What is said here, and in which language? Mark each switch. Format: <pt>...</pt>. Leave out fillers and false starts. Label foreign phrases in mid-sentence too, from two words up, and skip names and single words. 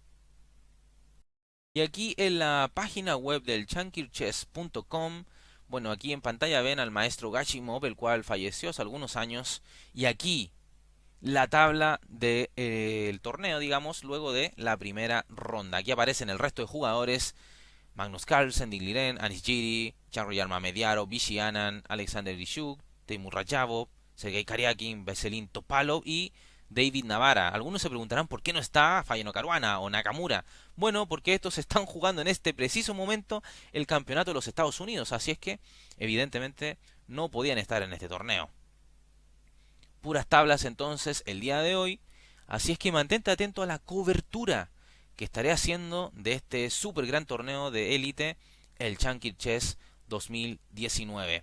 <es>Y aquí en la página web del chankirchess.com, bueno, aquí en pantalla ven al maestro Gashimov, el cual falleció hace algunos años, y aquí la tabla del torneo, digamos, luego de la primera ronda. Aquí aparecen el resto de jugadores: Magnus Carlsen, Digliren, Anis Giri, Chanruyar Mamediarov, Vishy Anand, Alexander Ishuk, Teimur Rajabov, Sergei Karyakin, Veselin Topalov y David Navara. Algunos se preguntarán por qué no está Fayano Caruana o Nakamura. Bueno, porque estos están jugando en este preciso momento el campeonato de los Estados Unidos, así es que evidentemente no podían estar en este torneo. Puras tablas entonces el día de hoy, así es que mantente atento a la cobertura que estaré haciendo de este super gran torneo de élite, el Chankir Chess 2019.</es>